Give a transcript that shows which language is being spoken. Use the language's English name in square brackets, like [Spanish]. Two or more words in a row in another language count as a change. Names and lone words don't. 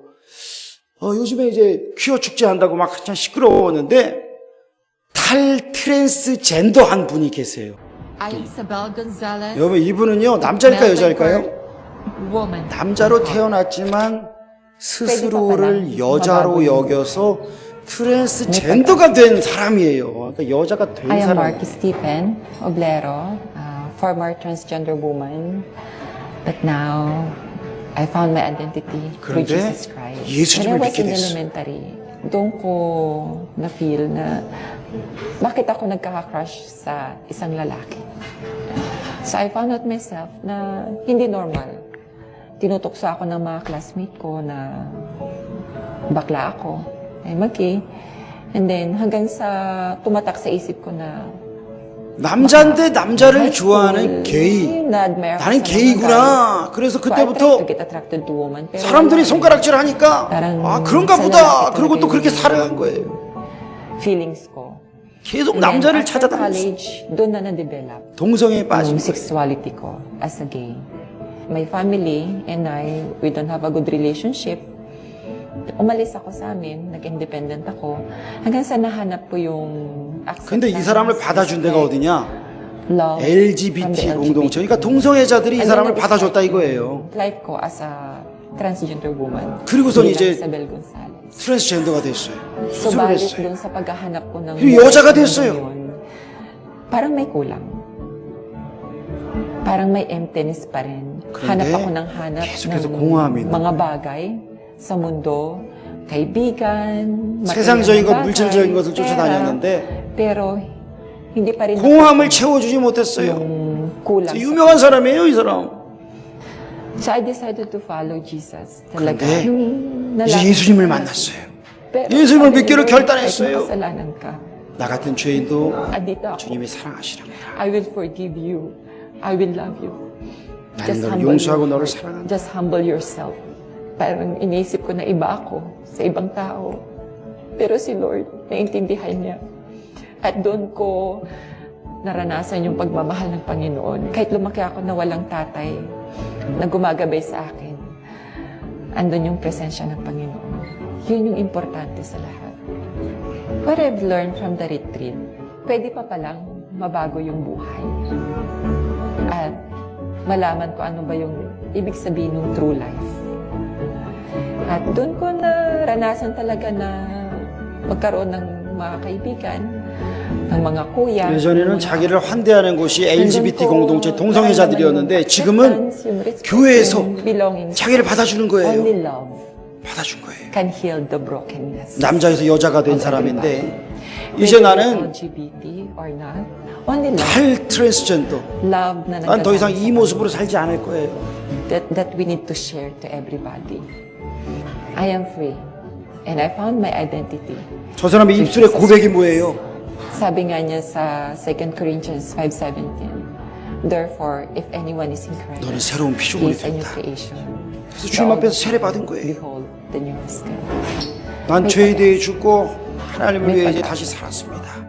[Korean] 요즘에 이제 퀴어 축제 한다고 막 참 시끄러웠는데 트랜스젠더 한 분이 계세요. 여러분, 이분은요, 남자일까요, 여자일까요? 남자로 태어났지만 스스로를 여자로 여겨서 트랜스젠더가 된 사람이에요. 그러니까 여자가 된 [English] I am [Korean] 사람. [English] Marky Stephen Oblero, former transgender woman, but now I found my identity through [Korean] 그런데 [English] Jesus Christ. [Korean] 예수님을 [English] When I was [Korean] 믿게 [English] in [Korean] 됐어요. [Filipino] elementary, doon ko na-feel na bakit ako nagkaka-crush sa isang lalaki. [English] So I found out myself [Filipino] na hindi normal. Tinutokso ako ng mga classmate ko na bakla ako, ay maki. [English] And then [Filipino] hanggang sa tumatak sa isip ko na [Korean] 남자인데 남자를 좋아하는 게이. 나는 게이구나. 그래서 그때부터 사람들이 손가락질 하니까 아, 그런가 보다. 그리고 또 그렇게 살아간 거예요. [Filipino] feelings ko. [Korean] 계속 남자를 찾아다녔어요. [Filipino] college, doon na na-develop [Korean] 동성애에 빠진 [Filipino] yung [Korean] 거예요. [English] sexuality ko as a gay. My family and I, we don't have a good relationship. Umalis ako sa amin, nag-independent ako, hanggang sa nahanap ko yung acceptance. [Korean] 근데 이 사람을 받아준 데가 어디냐? [English] love from LGBT the [Korean] 공동체. 그러니까 동성애자들이 이 [English] And [Korean] 사람을 [English] then [Korean] 받아줬다 이거예요. [English] life ko as a transgender woman. [Korean] 그리고선 [Filipino] bilang [Korean] 이제 [Filipino] Isabel Gonzalez. [Korean] 트랜스젠더가 됐어요. 수술을 [Filipino] Subalit [Korean] 했어요. [Filipino] dun sa paghahanap ko ng [Korean] 그리고 여자가 됐어요. [Filipino] yun, parang may kulang. Parang may emptiness pa rin. [Korean] 그런데 [Filipino] Hanap ako ng hanap [Korean] 계속해서 [Filipino] ng [Korean] 공허함이 있는 [Filipino] mga bagay sa mundo, kaibigan, [Korean] 세상적인 것, [Filipino] material na [Korean] 물질적인 [Filipino] bagay, [Korean] 것을 쫓아다녔는데 [Filipino] pero hindi pa rin [Korean] 공허함을 채워주지 못했어요. [Filipino] yung kulang. [Korean] 유명한 사람이에요, 이 사람. [English] So I decided to follow Jesus. [Filipino] Talaga. [Korean] 근데 [Filipino] Yung [Korean] 이제 [Filipino] nalaman [Korean] 예수님을 [Filipino] ko na- [Korean] 만났어요. [Filipino] Pero [Korean] 예수님을 [Filipino] sabi ni [Korean] 믿기로 [Filipino] Lord, [Korean] 결단했어요. [Filipino] kahit makasalanan ka, [Korean] 나 같은 죄인도 [Filipino] andito ako. [Korean] 주님이 사랑하시랍니다. [English] I will forgive you. I will love you. [Korean] 나는 너를 용서하고 너를 사랑한다. [English] Just humble yourself. [Filipino] Parang iniisip ko na iba ako sa ibang tao. Pero si Lord, naintindihan niya. At doon ko naranasan yung pagmamahal ng Panginoon. Kahit lumaki ako na walang tatay na gumagabay sa akin, andun yung presensya ng Panginoon. Yun yung importante sa lahat. [English] What I've learned from the retreat, [Filipino] pwede pa palang mabago yung buhay. At malaman ko ano ba yung ibig sabihin ng [English] true life. [Filipino] At doon ko naranasan talaga na magkaroon ng mga kaibigan, ng mga kuya. [Korean] 예전에는 [Filipino] ng mga [Korean] 자기를 환대하는 곳이 LGBT [Filipino] nandun ko [Korean] 공동체 동성애자들이었는데 [Filipino] naramdaman [Korean] 지금은 [Filipino] yung respect, [Korean] 교회에서 [Filipino] yung belonging. [Korean] 자기를 받아주는 거예요. [English] Only love [Korean] 받아준 거예요. [English] can heal the brokenness. [Korean] 남자에서 여자가 된 [English] of [Korean] 사람인데 [English] everybody. [Korean] 이제 [English] Whether [Korean] 나는 [English] LGBT or not, only love. [Korean] 트랜스젠더. [Filipino] Love na [Korean] 난 더 이상 [Filipino] nagdadaan [Korean] 이 [Filipino] sa [Korean] 모습으로 살지 않을 거예요. [English] that we need to share to everybody. I am free and I found my identity. [Korean] 저 사람의 입술의 고백이 뭐예요? [Filipino] Sabi nga niya sa 2 Corinthians 5:17, [English] therefore, if anyone is in Christ, [Korean] 너는 새로운 [English] he [Korean] 피조물이 [English] is a new [Korean] 됐다. [English] creation. [Korean] 그래서 주님 앞에서 세례 받은 거예요. [English] Behold, the new has come. [Korean] 난 죄에 대해 죽고 하나님을 위해 이제 다시 살았습니다.